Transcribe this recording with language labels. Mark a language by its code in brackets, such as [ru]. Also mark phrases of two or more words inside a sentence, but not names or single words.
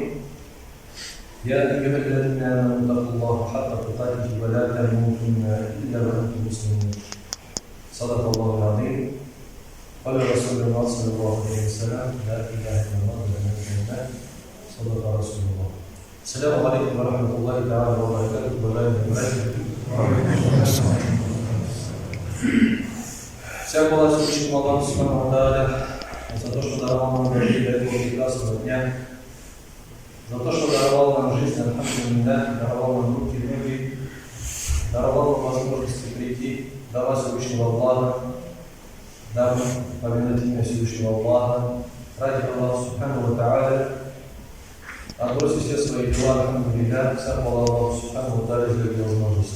[ar] يا ايها الذين امنوا اتقوا الله حق تقاته ولا تموتن الا وانتم مسلمون. صدق الله العظيم. قال رسول الله صلى الله عليه وسلم لا اله الا الله ولا اله الا الله. صدق رسول الله. السلام عليكم ورحمه الله تعالى وبركاته. [ru] Вся хвала Всевышнему Аллаху [ar] سبحانه وتعالى [ru] за то, что даровал нам дожить до этого прекрасного дня, за то, что даровал нам жизнь, альхамдулиллах, даровал нам руки, ноги, даровал нам возможности прийти до вас Всевышнего Аллаха, дабы помянуть имя Всевышнего Аллаха, ради Аллаха [ar] سبحانه وتعالى, [ru] отбросить все свои дела, альхамдулиллах, вся хвала Аллаху [ar] سبحانه وتعالى [ru] за эти возможности.